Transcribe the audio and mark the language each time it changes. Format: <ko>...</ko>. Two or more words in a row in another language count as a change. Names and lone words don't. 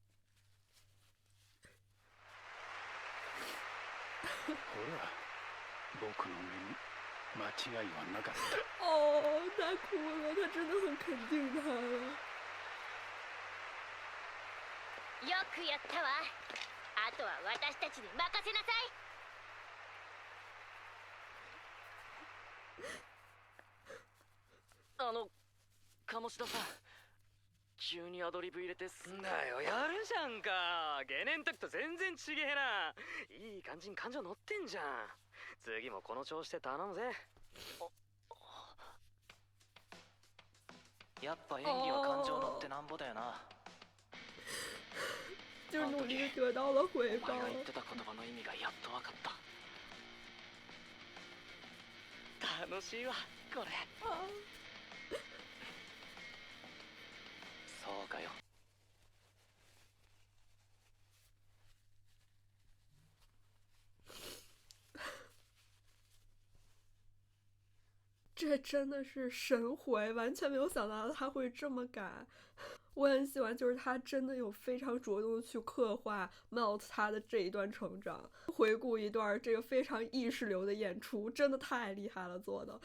<ja>ほら、僕の目に間違いはなかった。</ja> <zh>哦，他哭了，他真的很肯定他了。</zh> <ja>よくやったわ。あとは私たちに任せなさい。鴨志田さん、急にアドリブ入れてだよ、やるじゃんか。ゲネん時と全然ちげえな。いい感じに感情乗ってんじゃん。次もこの調子で頼むぜ。やっぱ演技は感情乗ってなんぼだよな。</ja> <zh>就是努力得到了回报。</zh> <ja>お前が言ってた言葉の意味がやっと分かった。楽しいわこれ。そうかよ。</ja> <zh>这真的是神回，完全没有想到他会这么改。我很喜欢，就是他真的有非常着重的去刻画 Melt 他的这一段成长，回顾一段这个非常意识流的演出，真的太厉害了做的。</zh>